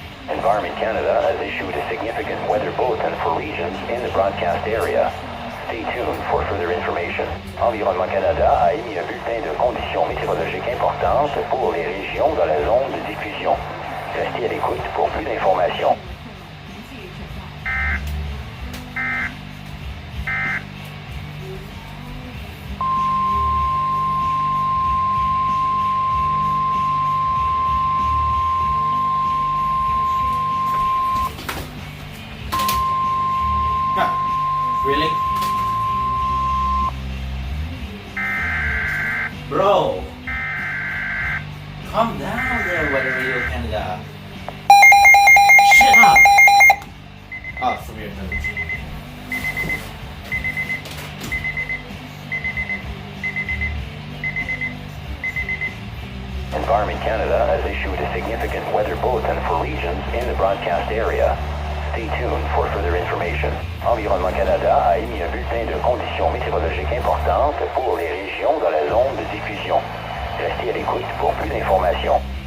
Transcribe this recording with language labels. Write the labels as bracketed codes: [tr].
[en] Environment Canada has issued a significant weather bulletin for regions in the broadcast area. Stay tuned for further information. [fr] Environnement Canada a émis un bulletin de conditions météorologiques importantes pour les régions dans la zone de diffusion. Restez à l'écoute pour plus d'informations. [en] Really? Bro! Calm down there, Weather Radio Canada. Shut up! Oh, severe thunderstorm. Environment Canada has issued a significant weather bulletin for regions in the broadcast area. Stay tuned for further information. [fr] Environnement Canada a émis un bulletin de conditions météorologiques importantes pour les régions dans la zone de diffusion. Restez à l'écoute pour plus d'informations.